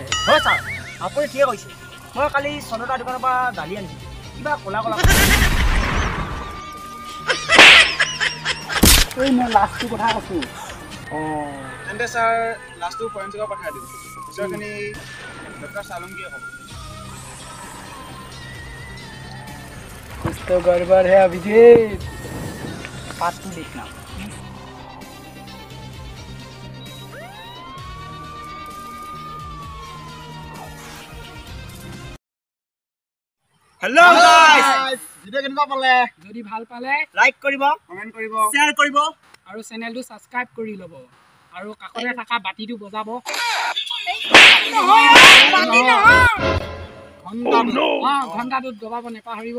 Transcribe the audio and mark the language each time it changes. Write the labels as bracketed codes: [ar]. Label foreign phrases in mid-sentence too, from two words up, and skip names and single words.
[as] হয় ছাৰ আপুনি ঠিকে কৈছে মই কালি চন্দা দোকানৰ পৰা দালি আনিছোঁ কিবা ক'লা এই মই লাষ্টটো কথা কৈছোঁ তেন্তে ছাৰ লাষ্টটো ফৰেনচিকৰ পঠাই দিওঁ পিছৰখিনি ডক্টৰ চালুংগীয়ে ক'ব [hi] कुछ तो गड़बड़ है अभिजीत बात तू देखना [en] Hello guys [as] ভিডিঅ' কেনেকুৱা পালে যদি ভাল পালে লাইক কৰিব কমেণ্ট কৰিব শ্বেয়াৰ কৰিব আৰু চেনেলটো ছাবস্ক্ৰাইব কৰি ল'ব আৰু কাষতে থকা বাতিটো বজাব ঘণ্টাটোত দবাব নেপাহৰিব